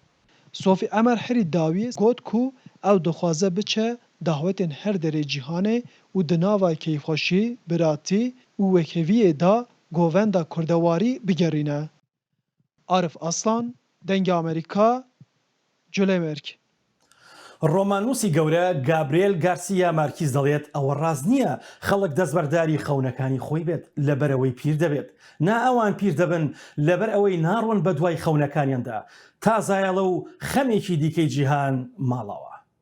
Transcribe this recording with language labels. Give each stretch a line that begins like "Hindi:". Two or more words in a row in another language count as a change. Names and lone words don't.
Kurdish: Sofî Emer herî dawî got ku ew dixwaze biçe dahwetên her derê cîhanê û di nava keyfxweşî, biratî û wekheviyê da govenda kurdewarî bigerîne. Arif Aslan, Dengê Amerîka, Culemêrg.
Central Kurdish: ڕۆمانوسی گەورە گابرێل گارسیا مارکیز دەڵێت ئەوە ڕاست نییە خەڵک دەستبەرداری خەونەکانی خۆی بێت لەبەرەوەی پیر دەبێت نا ئەوان پیر دەبن لەبەر ئەوەی ناڕۆن بە دوای خەونەکانیاندا تا زایەڵە و خەمێکی دیکەی جیهان ماڵەوە.